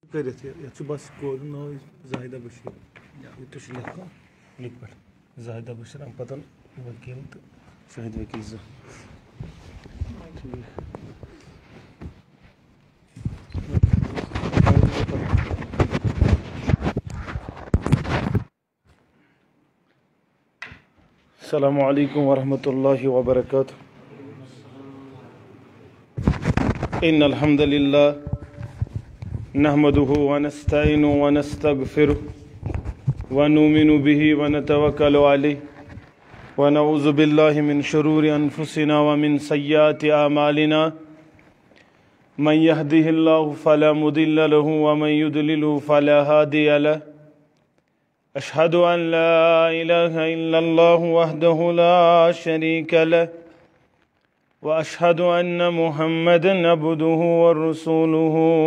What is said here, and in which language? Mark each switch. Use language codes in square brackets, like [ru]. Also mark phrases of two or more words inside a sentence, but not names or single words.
[ks] کٔرِتھ یَتھ چھُ بس کورِ ناو زاہدہ بشیٖر یہِ تہِ چھُ لیکھُن لِک پٮ۪ٹھ زاہدہ بشیٖر اَمہِ پَتہٕ ؤکیٖل تہٕ شاہد ؤکیٖل 2 ٹھیٖک [ar] السلام علیکم ورحمۃ اللہ وبرکاتہ ان الحمد للہ نحمده ونستعینه ونستغفره ونؤمن به ونتوکل علیہ ونعوذ باللہ من شرور انفسنا ومن سیئات اعمالنا من يهده اللہ فلا مضل له ومن يضلل فلا هادی له اشہد ان لا الہ الا اللہ وحدہ لا شریک له واشہد ان محمدا عبدہ ورسولہ